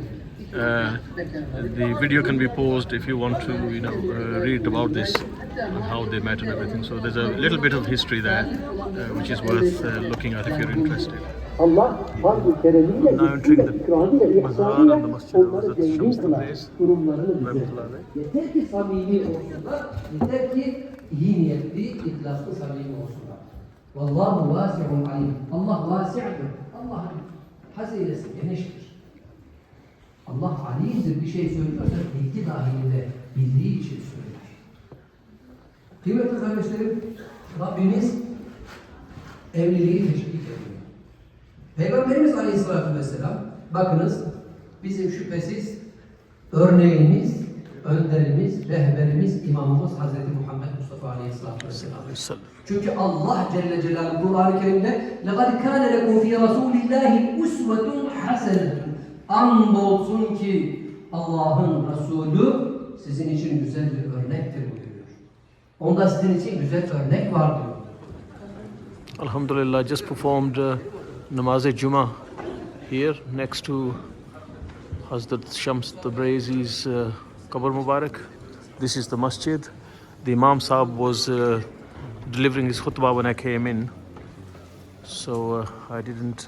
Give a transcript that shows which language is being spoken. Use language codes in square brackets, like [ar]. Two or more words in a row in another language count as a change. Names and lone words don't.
[en] The video can be paused if you want to, read about this and how they met and everything. So there's a little bit of history there, which is worth looking at if you're interested. I'm now entering the mazar and the masjid of Hazrat Shams Tabrezi. [tr] Yeter ki samimi olsunlar, yeter ki iyi niyetli, ihlaslı, samimi olsunlar. [ar] والله واسع عليم. [tr] Allah vasi'dir. Allah'ın hazinesi geniştir. Allah alimdir, bir şey söylüyorsa bilgi dahilinde bildiği için söyler. Kıymetli kardeşlerim, Rabbimiz evliliği teşvik ediyor. Peygamberimiz Aleyhisselatü Vesselam, bakınız bizim şüphesiz örneğimiz, önderimiz, rehberimiz, imamımız Hazreti Muhammed Mustafa Aleyhisselatü Vesselam. Çünkü Allah Celle Celaluhu Kur'an-ı Kerim'de [ar] لَقَدْ كَانَ لَكُمْ فِي رَسُولِ اللّٰهِ اُسْوَةٌ حَسَنَةٌ [tr] Andolsun ki Allah'ın Resulü sizin için güzel bir örnektir buyuruyor. Onda sizin için güzel örnek var diyor. [en] Alhamdulillah, just performed Namaz-e-Jummah here next to Hazrat Shams Tabrezi's [ur] قبر مبارک. [en] This is the masjid. The Imam Sahib was delivering his khutbah when I came in, so I didn't.